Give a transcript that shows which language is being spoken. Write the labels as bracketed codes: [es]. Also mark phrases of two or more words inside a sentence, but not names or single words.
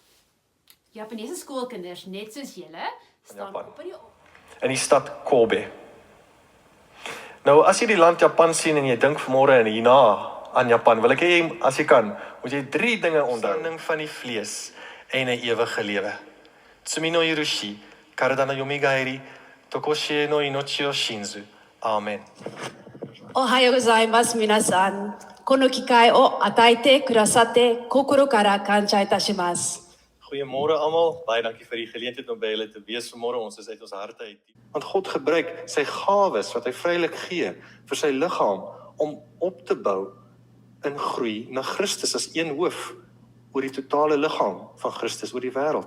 [af] Japaneese skoolkinders, net soos julle, staan op In die stad Kobe. Nou, as jy die land Japan sien en jy dink vanmôre en hierna aan Japan, wil ek hê, as jy kan, moet jy 3 dinge onthou. Standing van die vlees en 'n ewige lewe. [ja] 罪の赦し、体の甦り、とこしえの命を信ず. [af] Amen. [ja] おはようございます、皆さん. この機会を与えてくださって心から感謝いたします。 [af] Goeiemôre almal, baie dankie vir die geleentheid om by julle te wees vanmôre. Ons is uit ons harte uit. Want God gebruik sy gawes wat hy vrylik gee vir sy liggaam om op te bou in groei na Christus as een hoof oor die totale liggaam van Christus oor die wêreld.